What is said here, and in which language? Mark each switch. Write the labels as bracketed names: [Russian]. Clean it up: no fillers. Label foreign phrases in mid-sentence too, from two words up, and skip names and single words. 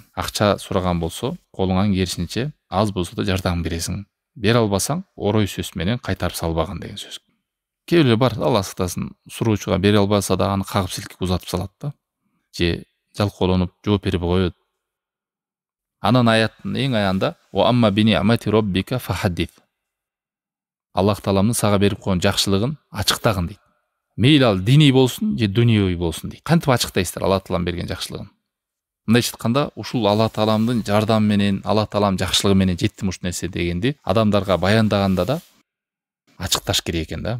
[Kyrgyz] Акча сураган болсо, колуңан келишинче аз болсо да жардам бересиң. Бере албасаң, орой сөз менен кайтарып салбаган деген сөз. Кээ бирөө бар, Алла сактасын, суроочуга бере албаса да аны кагып силкип узатып салат да. Же жалкоолонуп жооп берип коет. Анан аяттын эң аянда [Arabic] "وأما بنعمة ربك فحدث". [Kyrgyz] Аллах Тааламдын сага берип койгон жакшылыгын ачыктагын дейт. Мейли ал диний болсун же дүнүйөй болсун дейт. Кантип ачыктайсыздар Алла Таалам берген жакшылыгын? Мындайча айтканда, ушул Алла Тааламдын жардамы менен, Алла Таалам жакшылыгы менен жеттим ушул нерсе дегенди адамдарга баяндаганда да ачыкташ керек экен да.